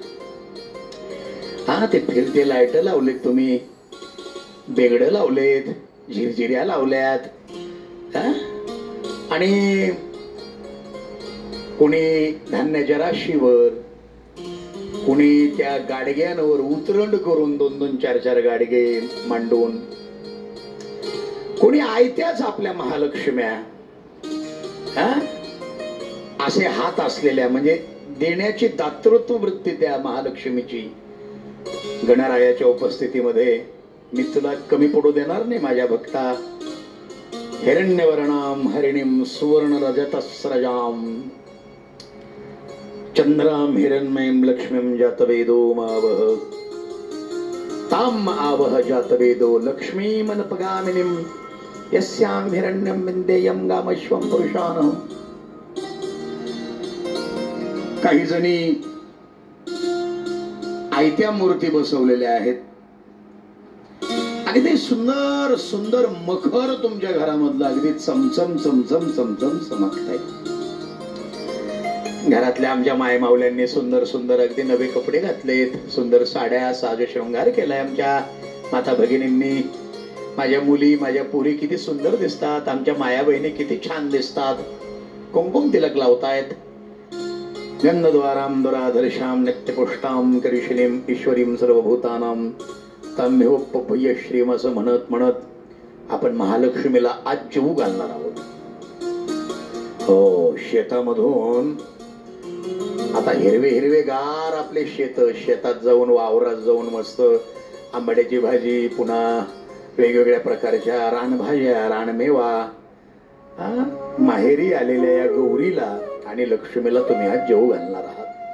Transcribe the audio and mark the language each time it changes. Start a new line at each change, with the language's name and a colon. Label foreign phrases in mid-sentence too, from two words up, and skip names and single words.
Marathi: ते फिरते लाईट लावलेत, तुम्ही बेगड लावलेत, झिरझिऱ्या लावल्यात, आणि कुणी धान्याच्या राशीवर, कुणी त्या गाडग्यांवर उतरंड करून 2-2, 4-4 गाडगे मांडून, कुणी आयत्याच आपल्या महालक्ष्म्या असे हात असलेल्या, म्हणजे देण्याची दातृत्व वृत्ती त्या महालक्ष्मीची गणरायाच्या उपस्थितीमध्ये मी तुला कमी पडू देणार नाही माझ्या भक्ता.
Sanskrit: हिरण्यवर्णाम हरिणीम सुवर्ण रजतस्रजाम चंद्राम हिरण्मयीं लक्ष्मीं जातवेदो मावह ताम आवह जातवेदो लक्ष्मीमनपगामिनीं यस्यां हिरण्यं विन्देयं गामश्वं पुरुषाणं.
Marathi: काही जणी आयत्या मूर्ती बसवलेल्या आहेत. अगदी सुंदर सुंदर मखर तुमच्या घरामधलं अगदी चमचम चमचम चमचम चमकताय. घरातल्या आमच्या मायमावल्यांनी सुंदर सुंदर अगदी नवे कपडे घातलेत, सुंदर साड्या साज शृंगार केलाय. आमच्या माता भगिनींनी, माझ्या मुली माझ्या पुरी किती सुंदर दिसतात, आमच्या माया बहिणी किती छान दिसतात. कुंकुम तिलक लावतायत.
Sanskrit: गंधद्वारां दुराधर्षां नित्यपुष्टां करिशिनीं ईश्वरीं सर्वभूतानां तम्योपभय श्रीम
Marathi: असं म्हणत म्हणत आपण महालक्ष्मीला आज जेवू घालणार आहोत. हो, शेतामधून आता हिरवे हिरवेगार आपले शेतात जाऊन वावरात जाऊन मस्त आंबाड्याची भाजी, पुन्हा वेगवेगळ्या प्रकारच्या रानभाज्या, रानमेवा, माहेरी आलेल्या या गौरीला आणि लक्ष्मीला तुम्ही आज जेवू घालणार आहात.